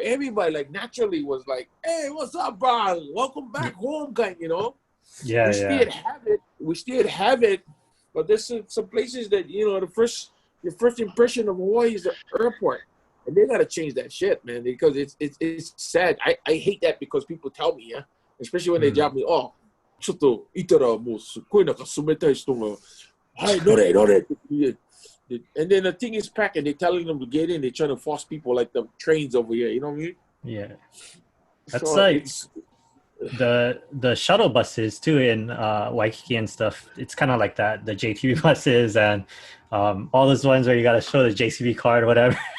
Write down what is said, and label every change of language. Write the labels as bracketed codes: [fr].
[en] Everybody naturally was like, hey, what's up, bro? Welcome back home, kind, Yeah. We still have it, but there's some places that, your first impression of Hawaii is the airport. And they gotta change that shit, man, because it's sad. I hate that because people tell me, especially when they drop me, oh, [ja] ちょっといたらもうすっごい冷たい人が、はい、乗れって言って。 [en] And then the thing is packed, and they're telling them to get in. They're trying to force people like the trains over here. You know what I mean? Yeah. That's the shuttle buses too in Waikiki and stuff. It's kind of like that. The JTB buses and all those ones where you got to show the JCB card or whatever.